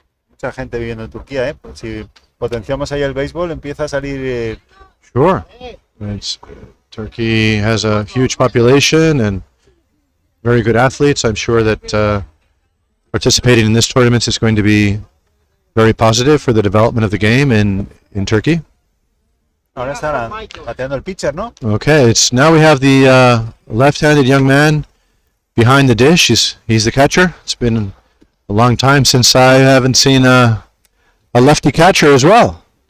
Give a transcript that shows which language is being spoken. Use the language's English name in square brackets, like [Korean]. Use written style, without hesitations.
[Spanish] Mucha gente viviendo en Turquía, ¿eh? Pues si potenciamos ahí el béisbol, empieza a salir. [English] Sure. Turkey has a huge population and very good athletes. I'm sure that participating in this tournament is going to be very positive for the development of the game in Turkey. [Spanish] Ahora está bateando el pitcher, ¿no? [English] Okay, now we have the left-handed young man behind the dish. He's the catcher. It's been a long time since I haven't seen a lefty catcher as well.